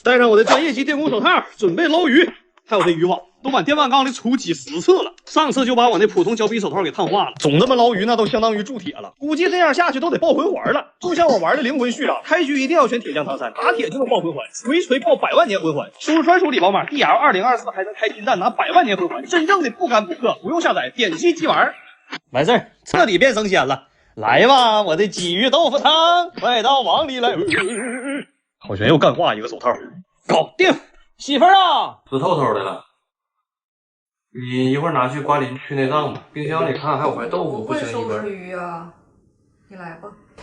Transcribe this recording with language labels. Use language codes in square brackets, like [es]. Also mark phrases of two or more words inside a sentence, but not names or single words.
[zh] 戴上我的專業級電工手套，準備撈魚。還有這漁網都往電鰻缸裡杵幾10次了，上次就把我那普通膠皮手套給燙化了。總這麼撈魚，那都相當於鑄鐵了。估計這樣下去都得爆魂環了。就像我玩的靈魂序章，開局一定要選鐵匠唐三，打鐵就能爆魂環，錘爆100萬年魂環。输入專屬禮包碼 DL2024，還能開金蛋拿100万年魂環，真正的不干不氪，不用下載，点击即玩。完事儿，徹底變生鮮了。來吧，我的鯽魚豆腐湯，快到碗裡來。好悬又干化一個手套，搞定。媳婦兒啊，死透透的了。你一會兒拿去瓜林去内臟吧，冰箱裡看還有塊豆腐，不行一根。不会收拾魚啊，你來吧。